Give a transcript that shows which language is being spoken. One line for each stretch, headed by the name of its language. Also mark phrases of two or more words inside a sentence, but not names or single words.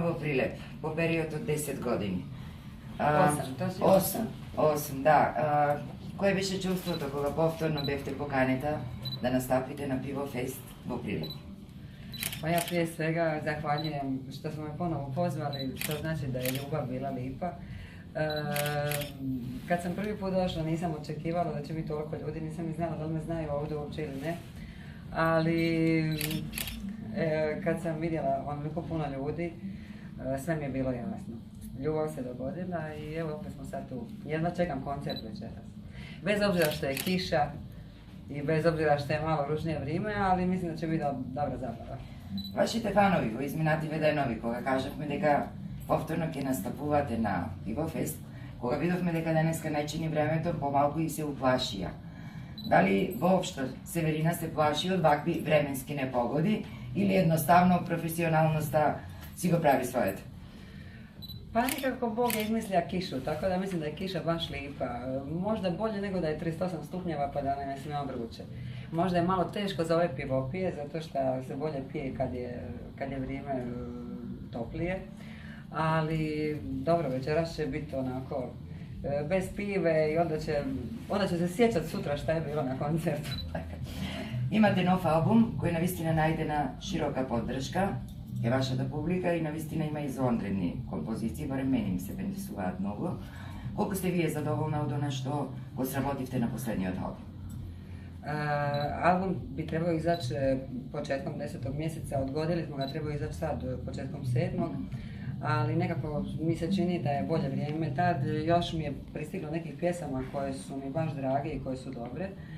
Macedonian: Прилеп, по период од 10 години. 8, да. Кое беше чувството кога повторно бевте поканета да настапите на Pivo Fest во Прилеп?
Croatian: Pa ja prije svega zahvaljujem što smo me ponovo pozvali, što znači da je ljubav bila lipa. Kad sam prvi put došla nisam očekivala da će biti toliko ljudi, nisam ni znala da li me znaju ovdje uopće ili ne. Ali kad sam vidjela onoliko puno ljudi, sve mi je bilo jasno. Ljubav se dogodila i evo opet smo sad tu. Jedva čekam koncert večeras. Bez obzira što je kiša i bez obzira što je malo ružnije vrijeme, ali mislim da će biti dobra zabava.
Macedonian: Вашите фанови во изминативе денови, кога кажавме дека повторно ќе настапувате на Pivo Fest, кога видовме дека денеска не чини времето, помалку и се уплашија. Дали воопшто Северина се плаши од вакви временски непогоди или едноставно професионалноста си го прави своето?
Croatian: Pa nekako Bog je izmislio kišu, tako da mislim da je kiša baš lipa. Možda bolje nego da je 38 stupnjeva pa da ne smije vruće. Možda je malo teško za ove pivopije, zato što se bolje pije kad je vrijeme toplije. Ali dobro, večeras će biti onako bez pive i onda će se sjećati sutra šta je bilo na koncertu.
Macedonian: Имате нов албум кој навистина најдена широка поддршка е вашата публика и навистина има извонредни композиции, барем мене ми се бендисуваат многу. Колку сте вие задоволна од она што го сработивте на последниот албум?
Croatian: Album bi trebao izaći početkom 10. mjeseca, odgodili smo ga, trebao izaći sad početkom 7. Ali nekako mi se čini da je bolje vrijeme tad. Još mi je pristiglo nekih pjesama koje su mi baš drage i koje su dobre.